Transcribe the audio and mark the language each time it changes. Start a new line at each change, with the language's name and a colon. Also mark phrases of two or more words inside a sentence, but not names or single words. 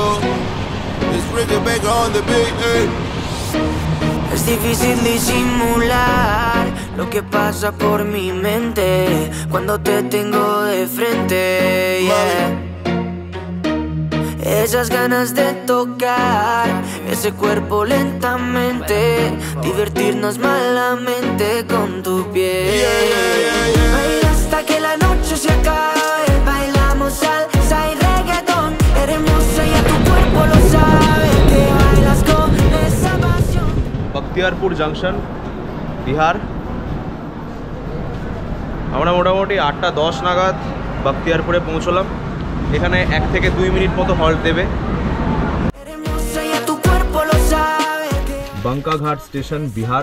English: It's Ricky Baker on the beat, hey.
Spanish: Es difícil disimular lo que pasa por mi mente cuando te tengo de frente, yeah. Esas ganas de tocar ese cuerpo lentamente, divertirnos malamente con tu piel. Baila hasta que la noche se acabe, bailamos salsa y reggaetón. Eres hermosa y a tu cuerpo lo sabe, que bailas con esa pasión.
Bangla: বখতিয়ারপুর জাংশন, বিহার। আমরা মোটামুটি 8টা 10 নাগাদ বখতিয়ারপুরে পৌঁছলাম। এখানে 1 থেকে 2 মিনিট মতো হল্ট দেবে। বাঙ্কাঘাট স্টেশন, বিহার।